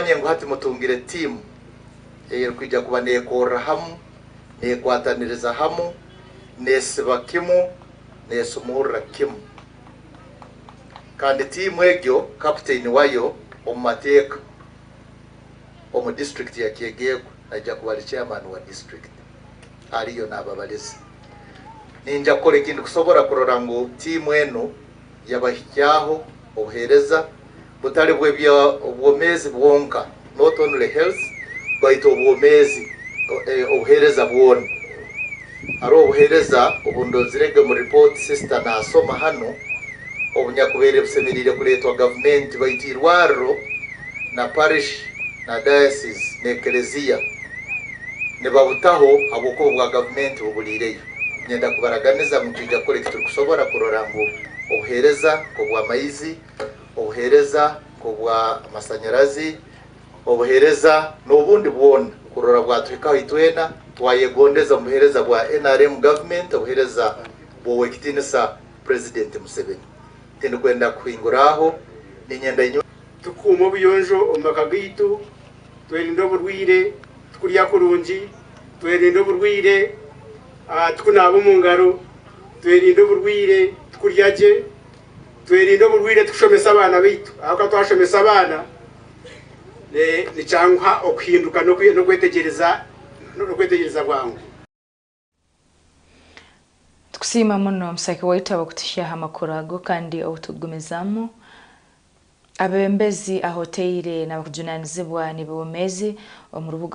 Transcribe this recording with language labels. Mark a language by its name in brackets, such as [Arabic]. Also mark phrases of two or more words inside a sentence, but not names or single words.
[Tooro] hati mutungire team kwijja kuba nekora hamu nekwataniriza hamu nesiba kimu nesumurra kimu kandi team egyo captain wayo omumateka omu district ya Kyegego ajja kuba chairman wa district aliyo n'ababalizi ninja kukora ikintu kusobora kurora ngo team eno yabahijyaho obuhereza butari bw'obwomezi bwonka [English] not only health [Tooro] but obwomezi obuhereza bwona ari obuhereza obundozirege mu report sister nasoma hano obunyakubere busemerire kuletwa government baitirwaro na parish na diocese na eklezia ne babutaho haboko bwa government bubulireyo nyenda kubaraganiza mukijja kore kitu kusobora kurora ngo obuhereza ko bwa maizi obuhereza ko bwa masanyarazi obuhereza n'obundi bwona kurora bwatwikaho itwena twayegondeza mu buhereza bwa NRM government obuhereza bwo wekitinisa president Museveni tindi kwenda kuhinguraho ninyenda inyo tukuma obuyonjo omaka gitu twerinda oburwire tukurya kurungi twerinda oburwire tukunaba mu ngaro twerinda oburwire tukuryaje twerinda oburwire tukushomesa abana baitu aho twashomesa abana ni cyangwa okuhinduka no kwetegereza bwangu tukusima muno musaki waita bakutishaha amakuru ago kandi otugumizamu abembezi ahoteire n'abakujunanizibwa nibomezi mu rubuga